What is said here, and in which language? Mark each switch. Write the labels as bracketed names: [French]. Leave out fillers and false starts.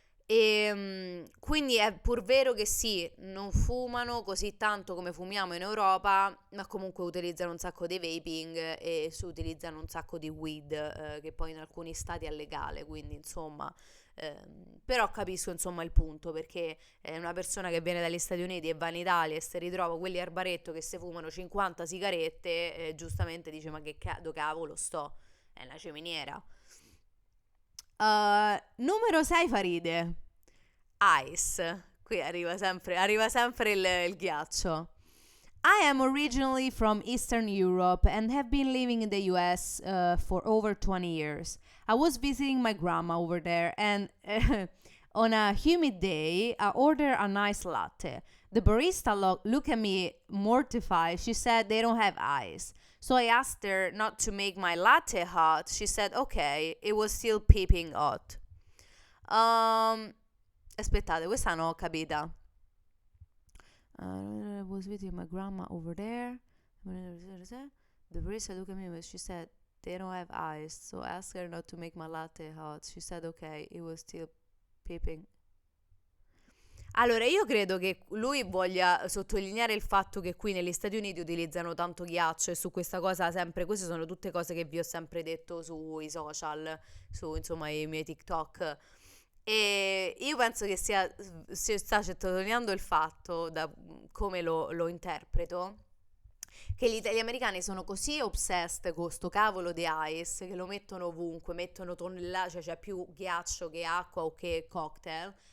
[Italian] E quindi è pur vero che sì, non fumano così tanto come fumiamo in Europa, ma comunque utilizzano un sacco di vaping e si utilizzano un sacco di weed, che poi in alcuni stati è legale, quindi insomma, però capisco insomma il punto, perché una persona che viene dagli Stati Uniti e va in Italia e si ritrova quelli al baretto che si fumano 50 sigarette, giustamente dice: ma che cavolo sto? È una ciminiera. Numero 6 fa ride. Ice. Qui arriva sempre il ghiaccio. [English] I am originally from Eastern Europe and have been living in the US for over 20 years. I was visiting my grandma over there and on a humid day, I ordered a nice latte. The barista looked at me mortified. She said they don't have ice. So I asked her not to make my latte hot. She said, okay, it was still peeping hot. [Italian] Aspettate, questa non ho capita. I was with my grandma over there. The barista looked at me and she said, they don't have ice. So I asked her not to make my latte hot. She said, okay, it was still peeping. Allora, io credo che lui voglia sottolineare il fatto che qui negli Stati Uniti utilizzano tanto ghiaccio e su questa cosa sempre, queste sono tutte cose che vi ho sempre detto sui social, su insomma i miei TikTok. E io penso che si sta sottolineando il fatto, da come lo interpreto, che gli americani sono così obsessed con sto cavolo di ice che lo mettono ovunque, mettono tonnellate, cioè c'è più ghiaccio che acqua o che cocktail.